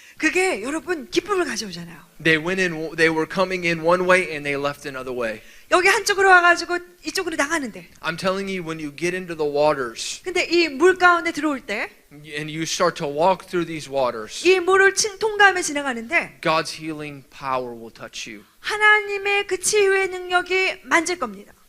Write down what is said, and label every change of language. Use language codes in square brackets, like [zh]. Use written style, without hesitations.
[ko] 그게 여러분 기쁨을 가져오잖아요. [en] They were coming in one way and they left another way. [ko] 여기 한쪽으로 와가지고 이쪽으로 나가는데 [en] I'm telling you, when you get into the waters [ko] 근데 이 물 가운데 들어올 때 이 [en] and you start to walk through these waters, [ko] 물을 통과하며 지나가는데 [en] God's healing power will touch you. [ko] 하나님의 그 치유의 능력이 만질 겁니다.